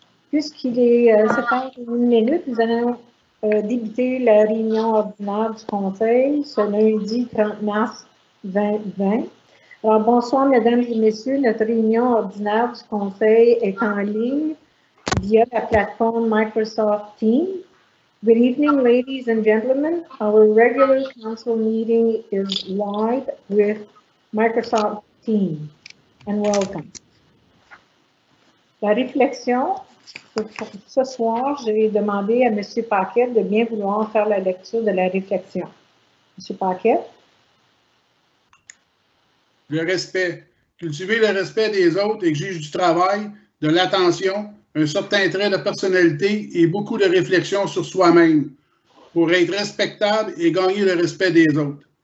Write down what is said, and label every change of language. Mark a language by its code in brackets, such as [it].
[fr] Puisqu'il est 7h01 minute, nous allons débuter la réunion ordinaire du Conseil ce lundi 30 mars 2020. Alors, bonsoir, mesdames et messieurs. Notre réunion ordinaire du Conseil est en ligne via la plateforme Microsoft Teams. [en] Good evening, ladies and gentlemen. Our regular council meeting is live with Microsoft Teams. And welcome. [fr] La réflexion, pour ce soir, j'ai demandé à M. Paquet de bien vouloir faire la lecture de la réflexion. M. Paquet? Le respect. Cultiver le respect des autres exige du travail, de l'attention, un certain trait de personnalité et beaucoup de réflexion sur soi-même pour être respectable et gagner le respect des autres.